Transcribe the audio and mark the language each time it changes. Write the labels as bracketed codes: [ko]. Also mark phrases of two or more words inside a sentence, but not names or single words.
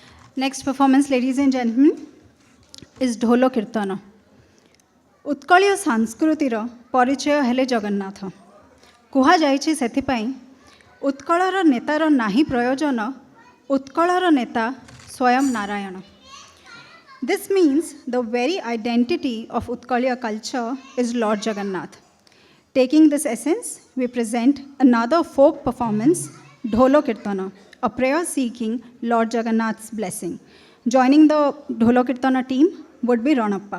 [en] Next performance, ladies and gentlemen, is Dholo Kirtana. [or] ଉତ୍କଳୀୟ ସଂସ୍କୃତିର ପରିଚୟ ହେଲେ ଜଗନ୍ନାଥ। କୁହାଯାଇଛି ସେଥିପାଇଁ ଉତ୍କଳର ନେତାର ନାହିଁ ପ୍ରୟୋଜନ, ଉତ୍କଳର ନେତା ସ୍ୱୟଂ ନାରାୟଣ। [en] This means the very identity of Utkaliya culture is Lord Jagannath. Taking this essence, we present another folk performance, Dholo Kirtana, a prayer seeking Lord Jagannath's blessing. Joining the Dholo Kirtana team would be Ranappa.